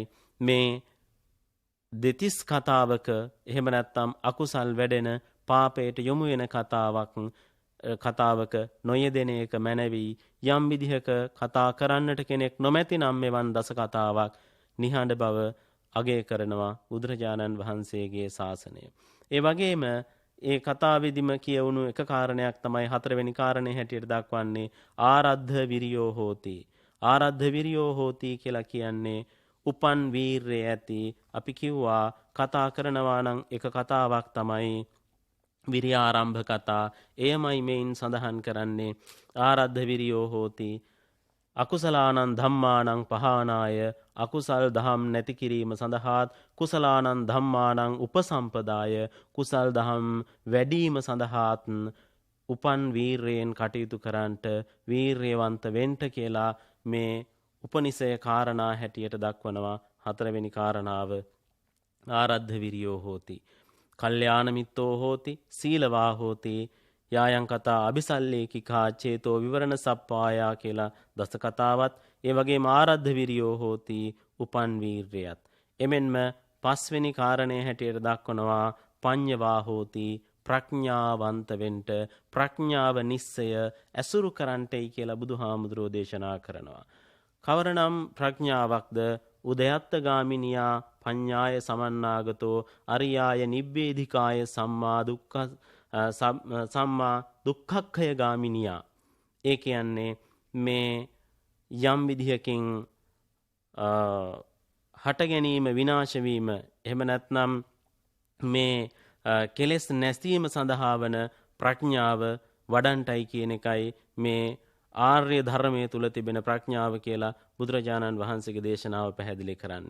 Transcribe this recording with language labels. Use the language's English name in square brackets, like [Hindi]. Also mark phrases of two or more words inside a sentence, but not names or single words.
[Sinhala] හැබැයි මේ දෙතිස් කතාවක එහෙම නැත්නම් අකුසල් වැඩෙන පාපයට යොමු වෙන කතාවක නොයෙදෙන එක මැනවි. යම් විදිහක කතා කරන්නට කෙනෙක් නොමැති නම් මෙවන් දස කතාවක් නිහඬ බව අගය කරනවා බුදුරජාණන් වහන්සේගේ ශාසනය. ඒ වගේම ඒ කතාවෙදිම කියවුණු එක කාරණයක් තමයි 4 වෙනි කාරණේ හැටියට දක්වන්නේ [Pali] ආරද්ධ විරියෝ හෝති. ආරද්ධ විරියෝ හෝති [Sinhala] කියලා කියන්නේ උපන් වීරය ඇති. අපි කිව්වා කතා කරනවා නම් එක කතාවක් තමයි විරිය ආරම්භ කතා. එයමයි මෙයින් සඳහන් කරන්නේ [Pali] ආරද්ධ විරියෝ හෝති. අකුසලානං ධම්මානං පහානාය. [Sinhala] අකුසල් දහම් නැති කිරීම සඳහාත් [Pali] කුසලානං ධම්මානං උපසම්පදාය. [Sinhala] කුසල් දහම් වැඩිම සඳහාත් උපන් වීරයෙන් කටයුතු කරන්නට වීරයවන්ත වෙන්න කියලා මේ උපනිෂය කාරණා හැටියට දක්වනවා. 4 වෙනි කාරණාව [Pali] ආරද්ධ විරියෝ හෝති. කල්යාණ මිත්තෝ හෝති සීලවා හෝති. යායන් කතා අபிසල්ලේකිකා චේතෝ විවරණ සප්පායා [Sinhala] කියලා දස කතාවත් ඒ වගේම [Pali] ආරද්ධ විරියෝ හෝති [Sinhala] උපන් වීරයත්. එමෙන්ම 5 වෙනි කාරණේ හැටියට දක්වනවා [Pali] පඤ්ඤවා හෝති [Sinhala] ප්‍රඥාවන්ත වෙන්න ප්‍රඥාව නිස්සය ඇසුරු කරන්ටයි කියලා බුදුහාමුදුරෝ දේශනා කරනවා. කවරනම් ප්‍රඥාවක්ද? [Pali] උදයත්ත ගාමිනියා පඤ්ඤාය සමන්නාගතෝ අරියාය නිබ්බේධිකාය සම්මා දුක්ඛක්ඛය ගාමිනියා. [Sinhala] ඒ කියන්නේ මේ යම් විදිහකින් හට ගැනීම විනාශ වීම එහෙම නැත්නම් මේ කෙලෙස් නැසීම සඳහා වන ප්‍රඥාව වඩන්ටයි කියන එකයි මේ ආර්ය ධර්මයේ තුල තිබෙන ප්‍රඥාව කියලා බුදුරජාණන් වහන්සේගේ දේශනාව පැහැදිලි කරන්නේ.